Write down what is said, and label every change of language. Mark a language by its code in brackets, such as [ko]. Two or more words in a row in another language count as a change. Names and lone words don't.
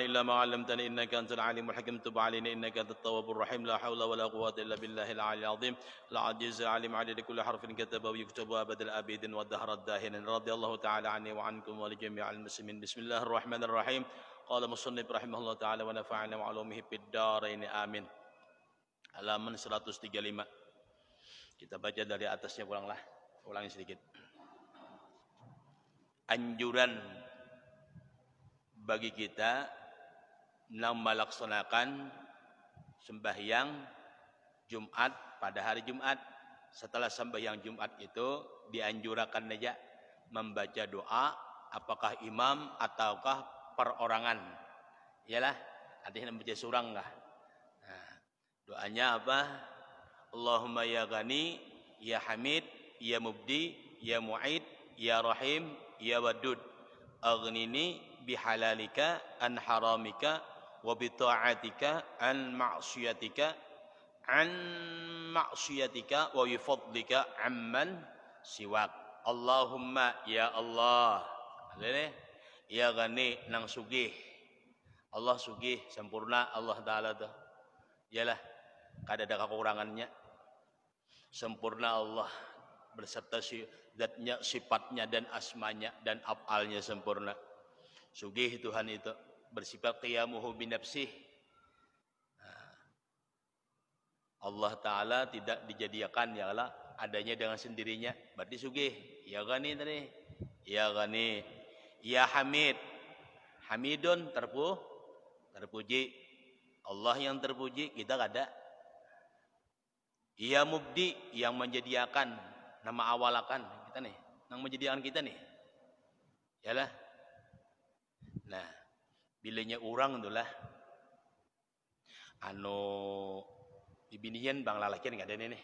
[ar] إلا ما علمتنا إنك أنت العليم الحكيم تب علينا إنك أنت التواب الرحيم لا حول ولا قوة إلا بالله العلي العظيم العزيز العليم عدد كل حرف كتب ويكتب أبد الآبدين والدهر الداهرين رضي الله تعالى عني وعنكم ولجميع المسلمين بسم الله الرحمن الرحيم قال مصنف رحمه الله تعالى ونفعنا وعلومه في الدارين آمين [id] halaman 135 kita baca dari atasnya ulangi sedikit anjuran bagi kita melaksanakan sembahyang Jumat pada hari Jumat setelah sembahyang Jumat itu dianjurkan aja membaca doa apakah imam ataukah perorangan iyalah artinya membaca surang lah. Doanya apa? [ar] اللهم يا غني، يا حميد، يا مبدئ، يا معيد، يا رحيم، يا ودود. أغنني بحلالك عن حرامك وبطاعتك عن معصيتك وبفضلك عمن سواك. اللهم يا الله. يا غني [bjn] nang sugih. Allah sugih sempurna Allah Ta'ala tuh. Yalah kada ada kekurangannya sempurna Allah berserta zatnya sifatnya dan asmanya dan af'alnya sempurna sugih Tuhan itu bersifat [ar] قيامه بنفسه [bjn] Allah Ta'ala tidak dijadikan ya Allah adanya dengan sendirinya. Berarti sugih. [ar] يا غني tadi. يا غني. يا حميد. [bjn] Hamidun terpuji. Allah yang terpuji, kita kada. [ar] يا مبدئ [bjn] yang menjadikan nama awalakan kita nih, yang menjadikan kita nih. Yalah. Nah, bilanya orang itulah bibinian bang lalakian enggak ada nih.